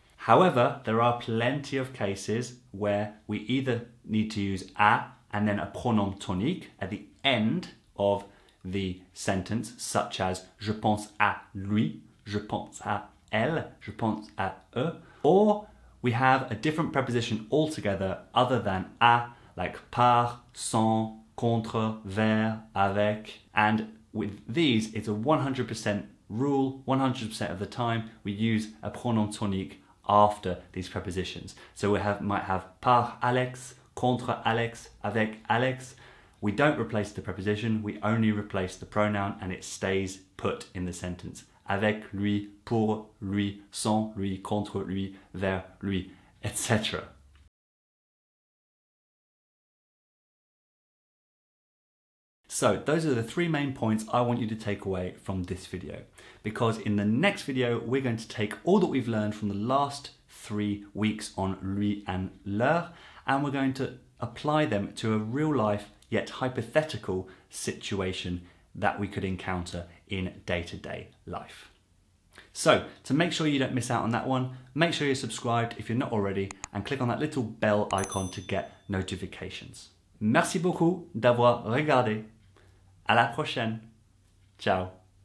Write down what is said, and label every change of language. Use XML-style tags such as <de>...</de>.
<en>However, there are plenty of cases where we either need to use à and then a pronom tonique at the end of the sentence, such as</en> <fr>je pense à lui, je pense à elle, je pense à eux,</fr> <en>or we have a different preposition altogether other than à, like par, sans, contre, vers, avec, and with these it's a 100% rule. 100% of the time we use a pronom tonique after these prepositions. So we might have par Alex, contre Alex, avec Alex. We don't replace the preposition, we only replace the pronoun and it stays put in the sentence.</en> <fr>Avec lui, pour lui, sans lui, contre lui, vers lui, etc.</fr> <en>So those are the three main points I want you to take away from this video, because in the next video we're going to take all that we've learned from the last 3 weeks on LUI and LEUR and we're going to apply them to a real life yet hypothetical situation that we could encounter in day-to-day life. So to make sure you don't miss out on that one, make sure you're subscribed if you're not already and click on that little bell icon to get notifications.</en> <fr>Merci beaucoup d'avoir regardé. À la prochaine. Ciao.</fr>